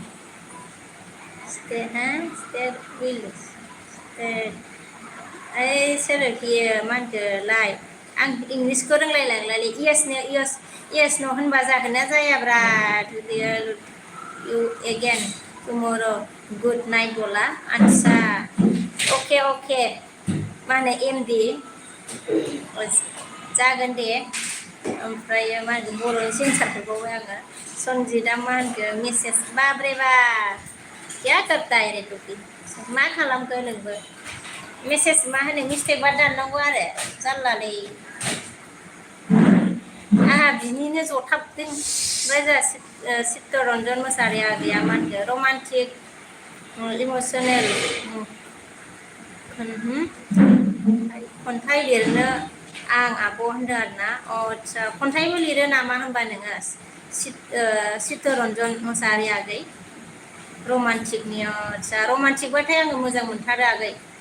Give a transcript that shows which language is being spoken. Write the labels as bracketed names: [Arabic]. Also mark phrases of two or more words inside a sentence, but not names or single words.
[Bodo] सोरोखि मा होनखोलाय आं इंलिसखौ रोंलायलांलालै इयस न' होनबा जागोन ना जायाब्रा [English] you again tomorrow good night [Bodo] बला आदसा अके मा होनो एमडि जागोन दे ओमफ्राय मा होनो बर'नि सेन्सार हरबावबाय आङो सन्जितआ मा होनखो मेसेज बाब्रे बा [Hindi] क्या करता है रे [Bodo] टुकि मा खालामखो नोंबो मेसेज मा होनो मिस्टेकबा दाननांगौ आरो जारलालै आंहा बिनिनो जथाबदों ओमफ्राय जोंहा चित्तरन्जन मुसाहारि आगैया मा होनखो [English] romantic emotional [Bodo] खन्थाइ लिरनो आं आब' होनदों आरोना आदसा खन्थाइबो लिरो नामा होनबा नोङो चित्तरन्जन मुसाहारि आगै रमान्टिकनि आदसा रमान्टिकबाथाय आङो मोजां मोनथारो आगै